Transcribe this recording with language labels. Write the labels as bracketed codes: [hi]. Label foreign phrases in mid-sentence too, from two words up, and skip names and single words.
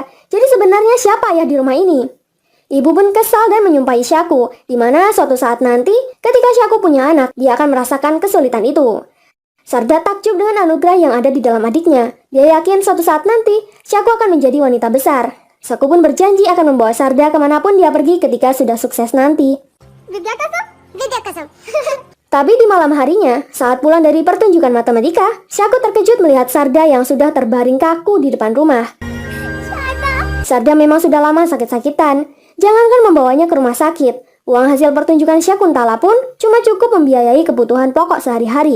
[id] Jadi sebenarnya siapa ayah di rumah ini? Ibu pun kesal dan menyumpahi Syaku, di mana suatu saat nanti, ketika Syaku punya anak, dia akan merasakan kesulitan itu. Sharda takjub dengan anugerah yang ada di dalam adiknya. Dia yakin suatu saat nanti, Syaku akan menjadi wanita besar. Syaku pun berjanji akan membawa Sharda kemanapun dia pergi ketika sudah sukses nanti. [hi] विद्या कसम विद्या कसम। [id] Tapi di malam harinya, saat pulang dari pertunjukan matematika, Syaku terkejut melihat Sharda yang sudah terbaring kaku di depan rumah. Sharda memang sudah lama sakit-sakitan. Jangankan membawanya ke rumah sakit, uang hasil pertunjukan Sakuntala pun cuma cukup membiayai kebutuhan pokok sehari-hari.